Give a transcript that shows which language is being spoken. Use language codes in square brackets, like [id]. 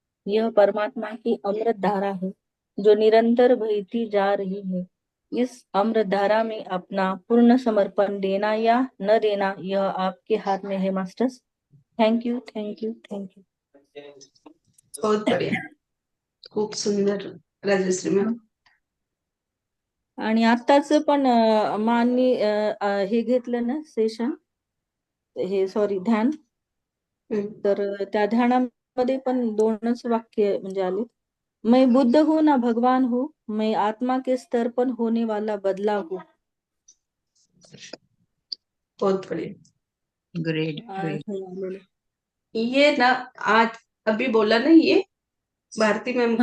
[hi] यह परमात्मा की अमृत धारा है, जो निरंतर बहती जा रही है। इस अमृत धारा में अपना पूर्ण समर्पण देना या न देना, यह आपके हाथ में है मास्टर्स। [en] Thank you. [hi] बहुत बढिया, [mr] खूप सुंदर राजश्री मॅम. आणि आताच पण माननी हे घेतलं ना सेशन, हे सॉरी ध्यान, तर त्या ध्यानामध्ये पण 2च वाक्य म्हणजे आले। [hi] मैं बुद्ध हूँ ना भगवान हूँ, मैं आत्मा के स्तर पर होने वाला बदला हूँ। बहुत बढ़िया. [en] Great. [hi] ये ना आज अभी बोला ना, ये भारती मैम को